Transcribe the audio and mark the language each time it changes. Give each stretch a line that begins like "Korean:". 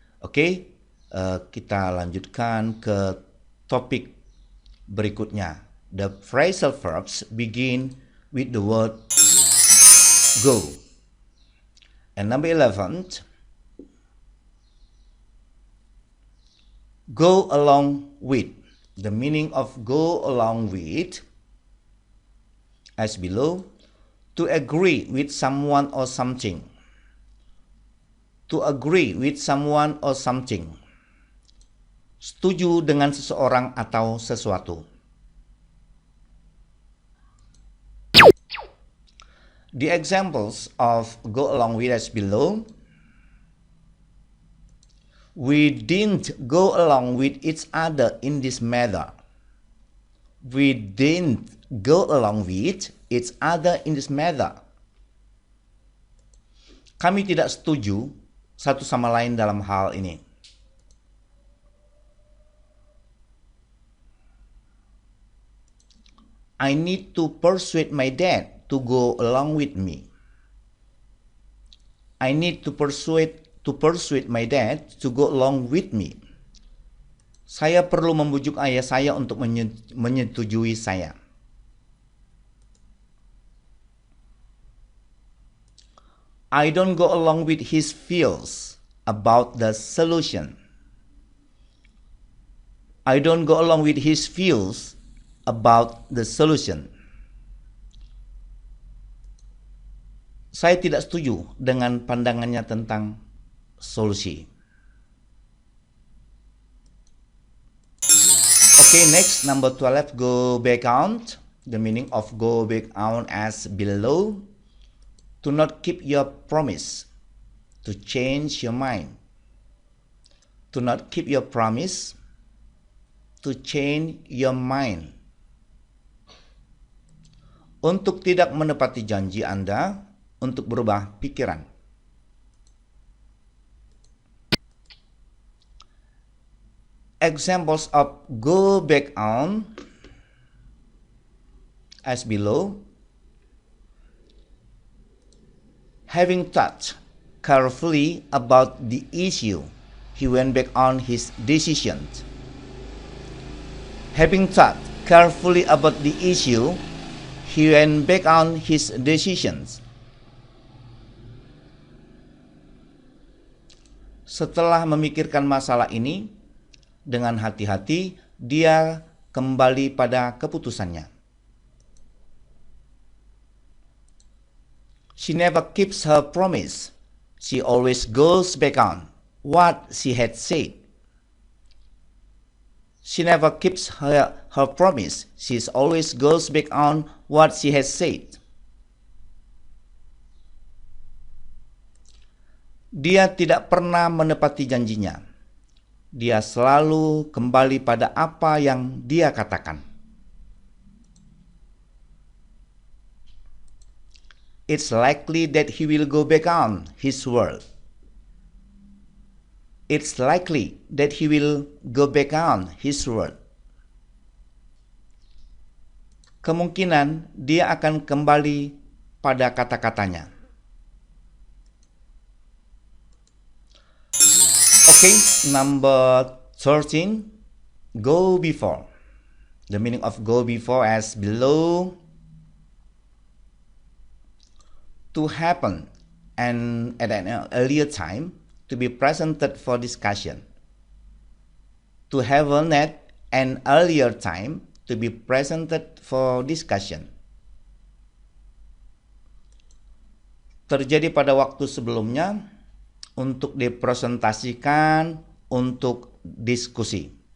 Indonesian: Oke, kita lanjutkan ke topik berikutnya.
English: The phrasal verbs begin with the word go. And number 11, go along with. The meaning of go along with as below: to agree with someone or something. To agree with someone or something.
Indonesian: Setuju dengan seseorang atau sesuatu.
English: The examples of go along with as below: we didn't go along with each other in this matter. We didn't go along with each other in this matter.
Indonesian: Kami tidak setuju satu sama lain dalam hal ini.
English: I need to persuade my dad to go along with me. I need to persuade my dad to go along with me.
Indonesian: Saya perlu membujuk ayah saya untuk menyetujui saya.
English: I don't go along with his feels about the solution. I don't go along with his feels about the solution.
Indonesian: Saya tidak setuju dengan pandangannya tentang solusi.
English: Okay, next, number 12, go back out. The meaning of go back out as below: to not keep your promise, to change your mind. To not keep your promise, to change your mind.
Indonesian: untuk tidak menepati janji Anda untuk berubah pikiran.
English: Examples of go back on as below. Having thought carefully about the issue, he went back on his decision. Having thought carefully about the issue, he went back on his decisions.
Indonesian: Setelah memikirkan masalah ini dengan hati-hati, dia kembali pada keputusannya.
English: She never keeps her promise. She always goes back on what she had said. She never keeps her promise. She always goes back on what she has said.
Indonesian: Dia tidak pernah menepati janjinya. Dia selalu kembali pada apa yang dia katakan.
English: It's likely that he will go back on his word. It's likely that he will go back on his word.
Indonesian: Kemungkinan dia akan kembali pada kata-katanya.
English: Okay, number 13, go before. The meaning of go before as below. To happen and at an earlier time, to be presented for discussion. To happen at an earlier time, to be presented for discussion.
Indonesian: Terjadi pada waktu sebelumnya, untuk dipresentasikan, untuk diskusi.